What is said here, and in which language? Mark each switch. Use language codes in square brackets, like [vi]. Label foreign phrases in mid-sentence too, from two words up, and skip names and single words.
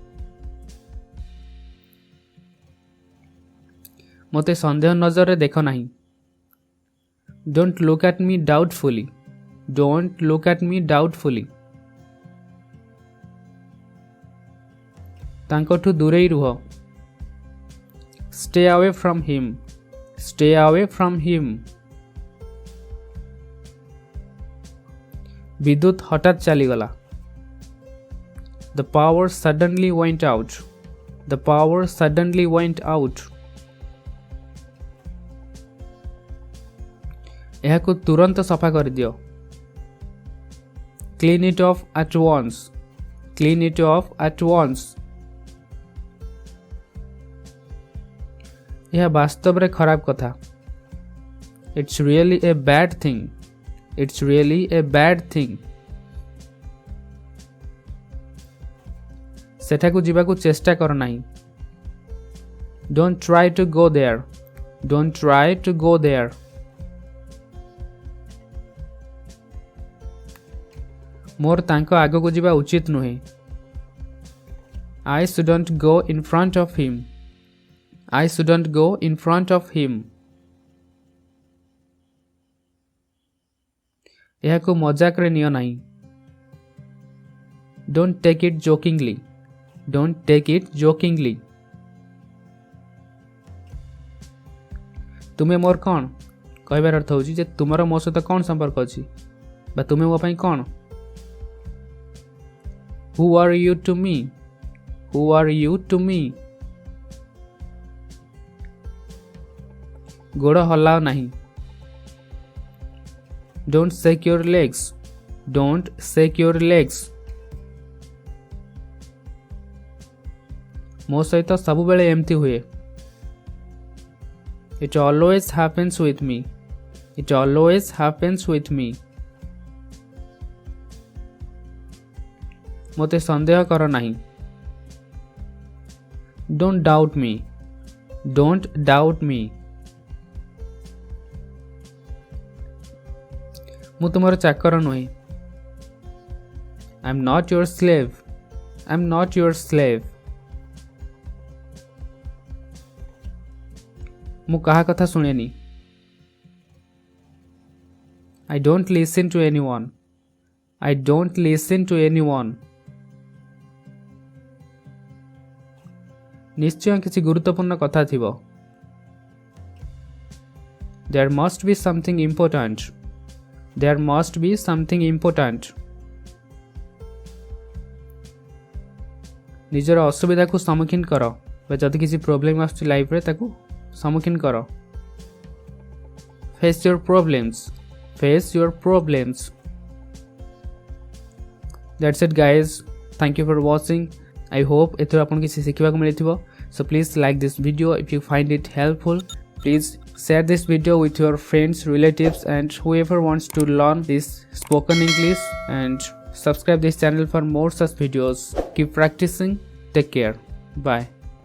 [or] ମୋତେ ସନ୍ଦେହ ନଜରରେ ଦେଖ ନାହିଁ। [en] Don't look at me doubtfully, don't look at me doubtfully. [or] ତାଙ୍କଠୁ ଦୂରେଇ ରୁହ। [en] stay away from him, stay away from him। [or] ବିଦ୍ୟୁତ ହଠାତ୍ ଚାଲିଗଲା। [en] the power suddenly went out, the power suddenly went out। [or] ଏହାକୁ ତୁରନ୍ତ ସଫା କରିଦିଅ। [en] clean it off at once, clean it off at once। [or] ଏହା ବାସ୍ତବରେ ଖରାପ କଥା। [en] It's really a bad thing, it's really a bad thing। [or] ସେଠାକୁ ଯିବାକୁ ଚେଷ୍ଟା କର ନାହିଁ। [en] Don't try to go there, don't try to go there। [or] ମୋର ତାଙ୍କ ଆଗକୁ ଯିବା ଉଚିତ ନୁହେଁ। [en] I shouldn't go in front of him, I shouldn't go in front of him. [or] ଏହାକୁ ମଜାକରେ ନିଅ ନାହିଁ. [en] Don't take it jokingly. Don't take it jokingly. [or] ତୁମେ ମୋର କ'ଣ କହିବାର ଅର୍ଥ ହେଉଛି ଯେ ତୁମର ମୋ ସହିତ କ'ଣ ସମ୍ପର୍କ ଅଛି ବା ତୁମେ ମୋ ପାଇଁ କ'ଣ. [en] Who are you to me? Who are you to me? [or] ଗୋଡ଼ ହଲାଅ ନାହିଁ. [en] Don't shake your legs. Don't shake your legs. [or] ମୋ ସହିତ ସବୁବେଳେ ଏମିତି ହୁଏ. [en] It always happens with me. It always happens with me. [or] ମୋତେ ସନ୍ଦେହ କର ନାହିଁ. [en] Don't doubt me. Don't doubt me. [or] ମୁଁ ତୁମର ଚାକର ନୁହେଁ. [en] I'm not your slave. I'm not your slave. [or] ମୁଁ କାହା କଥା ଶୁଣେନି. [en] I don't listen to anyone. I don't listen to anyone. [or] ନିଶ୍ଚୟ କିଛି ଗୁରୁତ୍ୱପୂର୍ଣ୍ଣ କଥା ଥିବ. [en] There must be something important. There must be something important. [or] ନିଜର ଅସୁବିଧାକୁ ସମ୍ମୁଖୀନ କର ବା ଯଦି କିଛି ପ୍ରୋବ୍ଲେମ୍ ଆସୁଛି ଲାଇଫରେ ତାକୁ ସମ୍ମୁଖୀନ କର. [en] Face your problems. Face your problems. That's it guys. Thank you for watching. I hope [or] ଏଥିରୁ ଆପଣଙ୍କୁ କିଛି ଶିଖିବାକୁ ମିଳିଥିବ. [en] So please like this video if you find it helpful. Please share this video with your friends, relatives and whoever wants to learn this spoken English, and subscribe this channel for more such videos. Keep practicing. Take care. Bye.